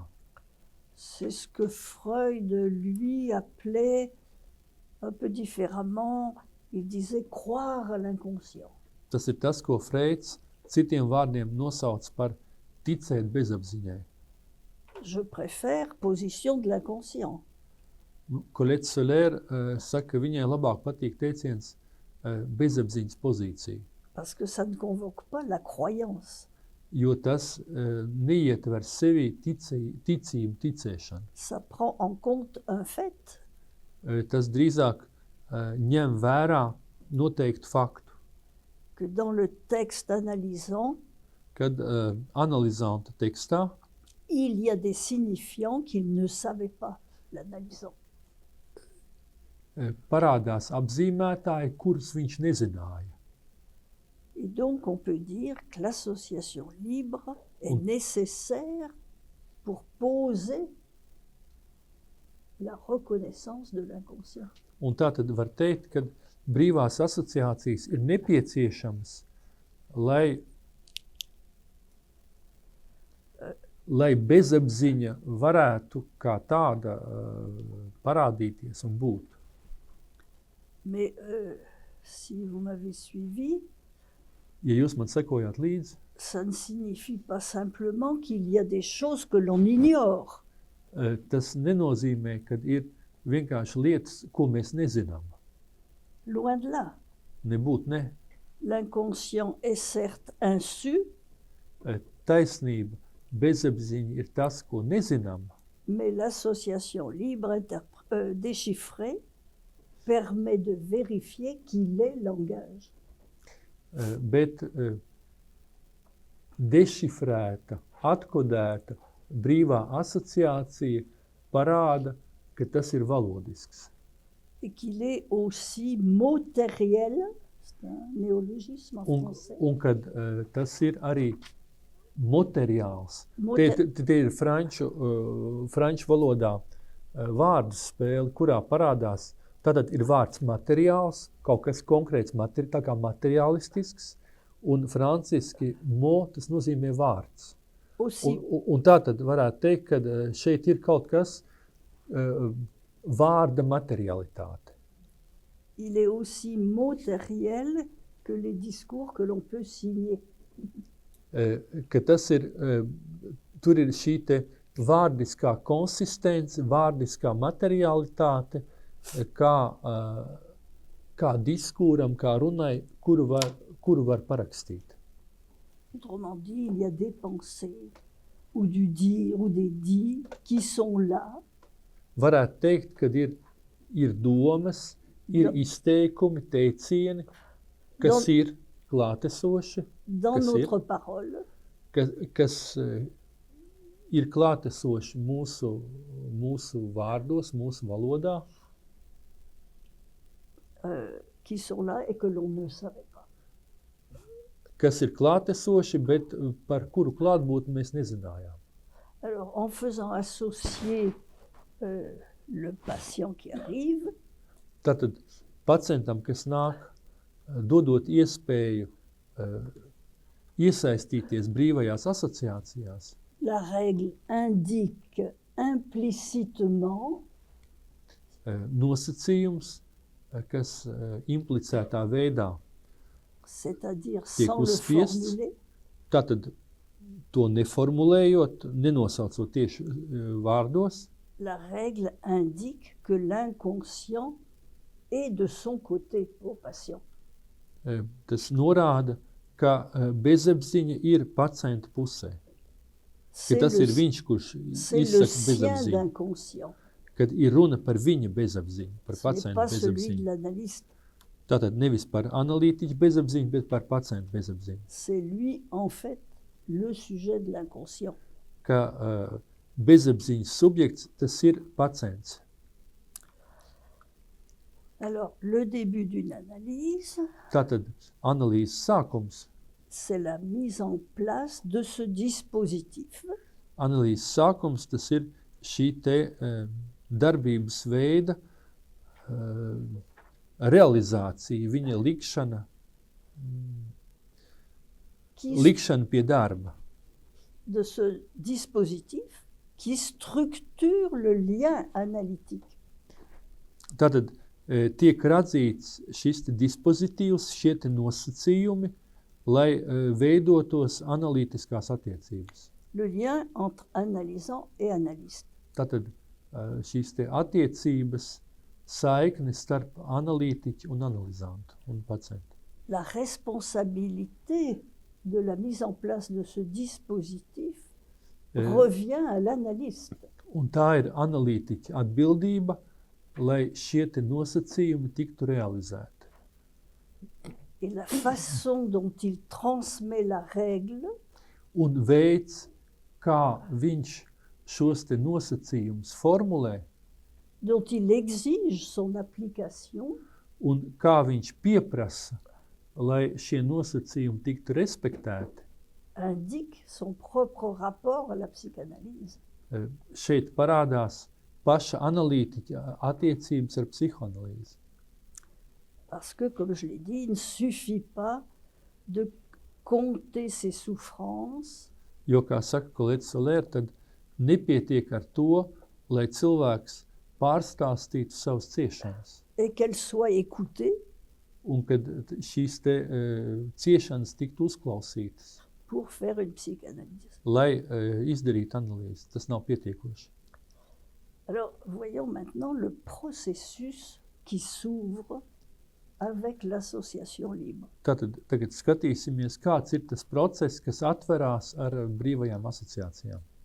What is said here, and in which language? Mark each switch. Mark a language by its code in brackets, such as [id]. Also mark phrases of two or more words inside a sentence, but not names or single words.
[fr] C'est ce que Freud, lui, appelait un peu différemment, il disait croire à l'inconscient. [lv] Tas ir tas, ko Freids citiem vārdiem nosauc par ticēt bezapziņai. [fr] Je préfère position de l'inconscient. [lv] Colette Soler saka, ka viņai labāk patīk teiciens bezapziņas pozīcija, [fr] Parce que ça ne convoque pas la croyance. [lv] jo tas neietver sevi ticību, ticēšanu. [fr] Ça prend en compte un fait. [lv] Tas drīzāk ņem vērā noteiktu faktu, [fr] Que dans le texte analysant, [lv] kad analizanta tekstā [fr] il y a des signifiants qu'il ne savait pas, l'analysant. [lv] Parādās apzīmētāji, kurus viņš nezināja. [fr] Et donc on peut dire que l'association libre est nécessaire pour poser la reconnaissance de l'inconscient. [lv] Un tā tad var teikt, ka brīvās asociācijas ir nepieciešamas, lai bezapziņa varētu kā tāda parādīties un būt. [fr] Mais si vous m'avez suivi, [lv] Ja jūs man sekojāt līdzi, [fr] ça ne signifie pas simplement qu'il y a des choses que l'on ignore. [lv] Tas nenozīmē, ka ir vienkārši lietas, ko mēs nezinām. [fr] Loin de là. [lv] Nebūt ne. [fr] L'inconscient est certes insu, [lv] Taisnība, bezapziņa ir tas, ko nezinām, [fr] mais l'association libre déchiffrée permet de vérifier qu'il est langage. [lv] bet dešifrēta, atkodēta brīvā asociācija parāda, ka tas ir valodisks. [fr] Et qu'il est aussi motériel, c'est un néologisme en français. [lv] Un kad tas ir arī materiāls. Te ir franču valodā vārdu spēle, kurā parādās, tātad ir vārds materiāls, kaut kas konkrēts, tā kā materiālistisks, un franciski tas nozīmē vārds. Un tātad varētu teikt, ka šeit ir kaut kas vārda materialitāte. [fr] Il est aussi motériel que les discours que l'on peut signer. [lv] Ka tas ir, tur ir šī te vārdiskā konsistence, vārdiskā materialitāte, kā diskuram, kā runai, kuru var parakstīt. [fr] Autrement dit, il y a des pensées ou du dire ou des dits qui sont là. [lv] Varētu teikt, ka ir domas, ir izteikumi, teicieni, kas ir klātesoši, [fr] dans notre parole, [lv] kas ir klātesoši mūsu vārdos, mūsu valodā, [fr] qui sont là et que l'on ne savait pas. [lv] Kas ir klātesoši, bet par kuru klātbūtni mēs nezinājām. [fr] Alors, en faisant associer le patient qui arrive, [lv] Tātad pacientam, kas nāk, dodot iespēju iesaistīties brīvajās asociācijās, [fr] la règle indique implicitement [lv] nosacījums, kas implicētā veidā [fr] c'est-à-dire [lv] tiek [fr] sans le [lv] uzspiests, [fr] formuler, [lv] tātad to neformulējot, nenosaucot tieši vārdos, [fr] la règle indique que l'inconscient est de son côté au patient. [lv] Tas norāda, ka bezapziņa ir pacienta pusē. Ka tas ir viņš, kurš izsaka bezapziņu. Kad ir runa par viņa bezapziņu, par pacienta bezapziņu. Tātad nevis par analītiķu bezapziņu, bet par pacienta bezapziņu. [fr] C'est lui, en fait, le sujet de l'inconscient. [lv] Ka bezapziņas subjekts, tas ir pacients. [fr] Alors, le début d'une analyse, [lv] Tātad analīzes sākums [fr] c'est la mise en place de ce dispositif [lv] Analīzes sākums tas ir šī te darbības veida realizācija, viņa likšana pie darba. [fr] de ce dispositif qui structure le lien analytique. [lv] Tātad tiek radīts šis te dispozitīvs, šie te nosacījumi, lai veidotos analītiskās attiecības. [fr] Le lien entre analysant et analyste. [lv] Tātad šīs te attiecības saikne starp analītiķu un analizantu un pacientu. [fr] La responsabilité de la mise en place de ce dispositif revient à l'analyste. [lv] Un tā ir analītiķa atbildība, lai šie te nosacījumi tiktu realizēti. [fr] Et la façon dont il transmet la règle [lv] Un veids, kā viņš šos te nosacījumus formulē, [fr] dont il exige son application, [lv] un kā viņš pieprasa, lai šie nosacījumi tiktu respektēti, [fr] indique son propre rapport à la psychanalyse. [lv] šeit parādās paša analītiķa attiecības ar psihoanalīzi. [fr] Parce que, comme je l'ai dit, il ne suffit pas de compter ses souffrances, [lv] Jo, kā saka kolēģis Solēr, tad nepietiek ar to, lai cilvēks pārstāstītu savas ciešanas. [fr] et qu'elles soient écoutées [lv] Un kad šīs te ciešanas tiktu uzklausītas, [fr] pour faire une psychanalyse. [lv] lai izdarītu analīzi. Tas nav pietiekoši. [fr] Alors, voyons maintenant le processus qui s'ouvre avec l'association libre. [lv] Tātad tagad skatīsimies, kāds ir tas process, kas atverās ar brīvajām asociācijām.